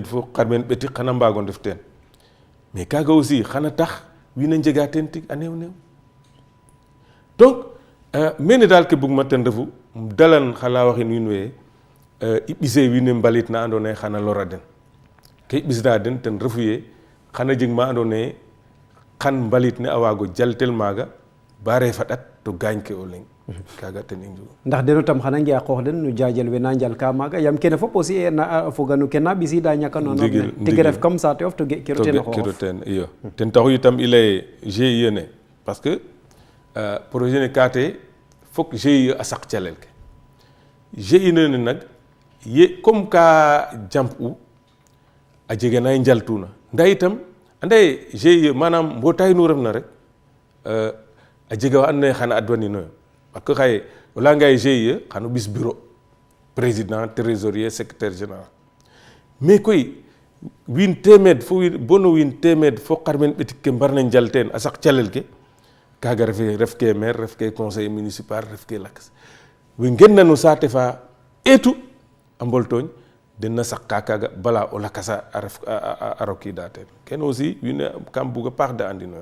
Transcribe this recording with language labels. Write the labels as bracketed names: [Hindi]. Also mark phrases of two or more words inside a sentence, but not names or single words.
[Serer] fo xarɓeen ɓetik xana mbaago ndef teen mais kaaga aussi xana tax wiin a njega teen tig a neew donc mene daal ke bugma ten refu dalan xala waxin wiin we i ɓise wiin we mbalit na andoona yee xana lora den ke i ɓisna den ten refu ye xana jeg ma andoona yee xan mbalit ne a waago jaltel maaga ba reef a ɗat to gaañ ke o leŋ kaaga ten i njugu ndax deno tam xana nge a qoox den no jaajel we na njalka maaga yaam kene fop aussi a foga no ke na ɓisiida ñaka noonu tege ref comme saate of to ge'kiro teen a xooxof iyo ten taxu itam i laye GIE ne [French] parce que projet [Serer] ne kaate fok GIE a saq calel ke GIE ne nag ye comme ka jamp u a jega na njaltuna ndaa itam anda ye GIE manam mbootaay nu refna rek a jega wa andoona yee xana adwaninoyo [French] parce que [Serer] xaye o layanga ye GIE xano ɓis [French] bureau président trésorier secrétaire général [Serer] mais koy wiin teemeed fo bono wiin teemeed fo xarɓeen ɓetik ke mbarna njal teen a saq calel ke kaaga ref ke maire ref ke [French] conseil municipal [Serer] ref ke lakas we ngenna no saate fa eetu a Mboltooñ den na saq ka kaaga bala o lakasa a ref a rokiida teen kene aussi wiin we kam bug a paax de andinoyo